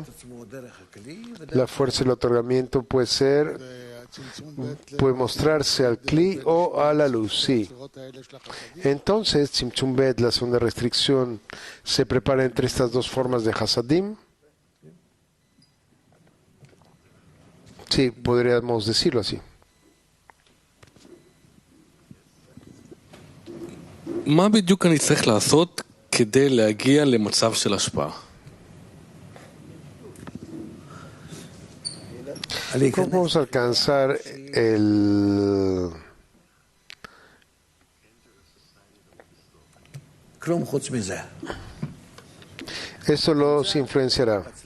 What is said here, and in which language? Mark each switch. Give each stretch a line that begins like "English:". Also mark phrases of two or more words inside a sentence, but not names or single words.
Spanish: La fuerza del otorgamiento puede mostrarse al kli o a la luz, sí. Entonces,
Hebrew: צמצום ב,
Spanish: la segunda restricción, se prepara entre estas dos formas de Hasadim. Sí, podríamos decirlo así.
Hebrew: מה בדיוק אני צריך לעשות כדי להגיע למצב של השפעה?
Spanish: ¿Cómo vamos a alcanzar el... Esto los influenciará.